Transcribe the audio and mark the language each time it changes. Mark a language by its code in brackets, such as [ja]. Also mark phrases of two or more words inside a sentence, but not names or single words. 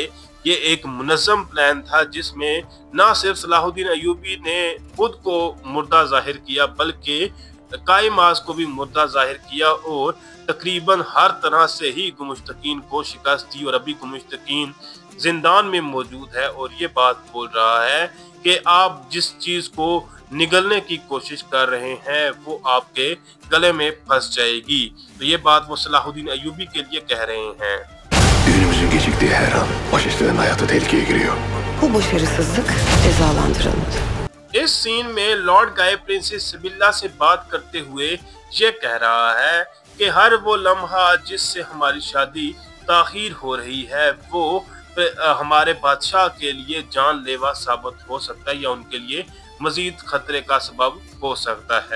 [hi] ये एक मुनज़्ज़म प्लान था जिसमें ना सिर्फ सलाहुद्दीन अय्यूबी ने खुद को मुर्दा जाहिर किया बल्कि कायमास को भी मुर्दा जाहिर किया और तकरीबन हर तरह से ही गुमुश्तकीन को शिकस्त दी और अभी गुमुश्तकीन जिंदान में मौजूद है और ये बात बोल रहा है कि आप जिस चीज को निगलने की कोशिश कर रहे हैं वो आपके गले में फंस जाएगी। तो ये बात वो सलाहुद्दीन अय्यूबी के लिए कह रहे हैं। [tr] Düğünümüzün geciktiği her an faşistlerin hayatı tehlikeye giriyor. Bu başarısızlık cezalandırılmadı. [hi] इस सीन में लॉर्ड गाय प्रिंसेस सिबिल्ला से बात करते हुए ये कह रहा है कि हर वो लम्हा जिससे हमारी शादी ताखीर हो रही है वो हमारे बादशाह के लिए जानलेवा साबित हो सकता है या उनके लिए मजीद खतरे का सबब हो सकता है।